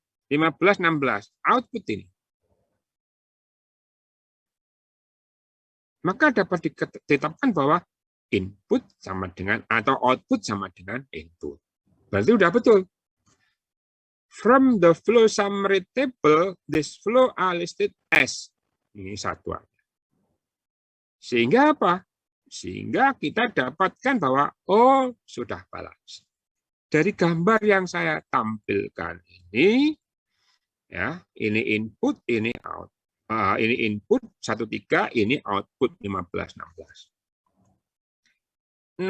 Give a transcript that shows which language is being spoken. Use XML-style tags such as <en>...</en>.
<id>15, 16. Output ini. Maka dapat ditetapkan bahwa input sama dengan atau output sama dengan input. Berarti udah betul.</id> <en>From the flow summary table, this flow are listed as.</en> <id>Ini satu. Sehingga apa? Sehingga kita dapatkan bahwa oh sudah balance. Dari gambar yang saya tampilkan ini, ya ini input, ini out. Ini input 1, 3, ini output 15, 16.</id>